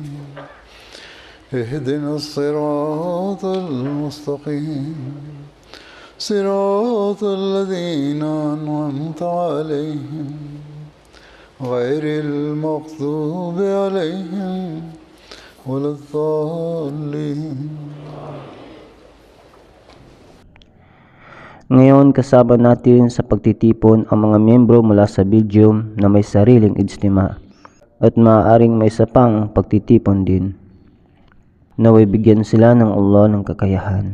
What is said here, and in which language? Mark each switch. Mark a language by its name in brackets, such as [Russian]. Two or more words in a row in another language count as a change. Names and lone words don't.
[Arabic] اهدنا الصراط المستقيم صراط الذين أنعمت عليهم غير المغضوب عليهم ولا الضالين. [Filipino] Ngayon, kasama natin sa pagtitipon ang mga miyembro mula sa Belgium na may sariling ijtima at maaaring may isa pang pagtitipon din. Naway bigyan sila ng Allah ng kakayahan.